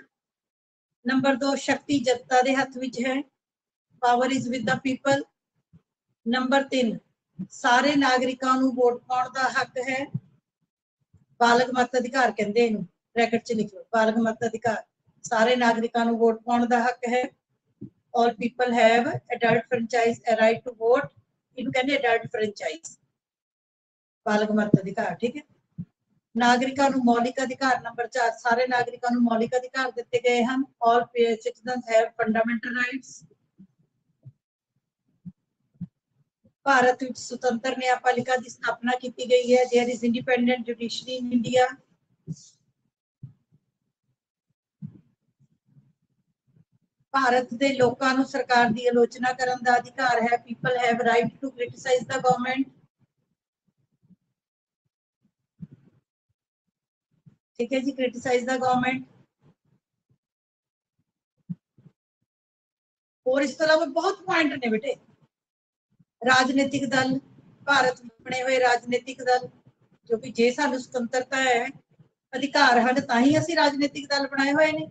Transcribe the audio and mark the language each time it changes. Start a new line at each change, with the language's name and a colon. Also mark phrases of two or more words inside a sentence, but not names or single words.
Punjabi: ਨੰਬਰ 2, ਸ਼ਕਤੀ ਜਨਤਾ ਦੇ ਹੱਥ ਵਿੱਚ ਹੈ,
English: power is with the people.
Punjabi: ਨੰਬਰ 3, ਸਾਰੇ ਨਾਗਰਿਕਾਂ ਨੂੰ ਵੋਟ ਪਾਉਣ ਦਾ ਹੱਕ ਹੈ, ਬਾਲਗ ਮਤ ਅਧਿਕਾਰ ਕਹਿੰਦੇ ਇਹਨੂੰ, ਬ੍ਰੈਕਟ 'ਚ ਲਿਖੋ, ਬਾਲਗ ਮਤ ਅਧਿਕਾਰ। ਸਾਰੇ ਨਾਗਰਿਕਾਂ ਨੂੰ ਵੋਟ ਪਾਉਣ ਦਾ ਹੱਕ ਹੈ।
English: All people have adult franchise a right to vote,
Punjabi: ਇਹਨੂੰ ਕਹਿੰਦੇ
English: adult franchise,
Punjabi: ਬਾਲਗ ਮਤ ਅਧਿਕਾਰ। ਠੀਕ ਹੈ, ਨਾਗਰਿਕਾਂ ਨੂੰ ਮੌਲਿਕ ਅਧਿਕਾਰ। ਨੰਬਰ 4, ਸਾਰੇ ਨਾਗਰਿਕਾਂ ਨੂੰ ਮੌਲਿਕ ਅਧਿਕਾਰ ਦਿੱਤੇ ਗਏ ਹਨ।
English: All citizens have fundamental rights।
Punjabi: ਭਾਰਤ ਵਿੱਚ ਸੁਤੰਤਰ ਨਿਆਂਪਾਲਿਕਾ ਦੀ ਸਥਾਪਨਾ ਕੀਤੀ ਗਈ ਹੈ।
English: There is independent judiciary in India।
Punjabi: ਭਾਰਤ ਦੇ ਲੋਕਾਂ ਨੂੰ ਸਰਕਾਰ ਦੀ ਆਲੋਚਨਾ ਕਰਨ ਦਾ ਅਧਿਕਾਰ ਹੈ।
English: People have right to criticize the government।
Punjabi: ਠੀਕ ਹੈ ਜੀ,
English: criticize the government।
Punjabi: ਹੋਰ ਇਸ ਤੋਂ ਇਲਾਵਾ ਬਹੁਤ ਪੁਆਇੰਟ ਨੇ ਬੇਟੇ। ਰਾਜਨੀਤਿਕ ਦਲ, ਭਾਰਤ ਵਿੱਚ ਬਣੇ ਹੋਏ ਰਾਜਨੀਤਿਕ ਦਲ, ਕਿਉਂਕਿ ਜੇ ਸਾਨੂੰ ਸੁਤੰਤਰਤਾ ਹੈ, ਅਧਿਕਾਰ ਹਨ, ਤਾਂ ਹੀ ਅਸੀਂ ਰਾਜਨੀਤਿਕ ਦਲ ਬਣਾਏ ਹੋਏ ਨੇ।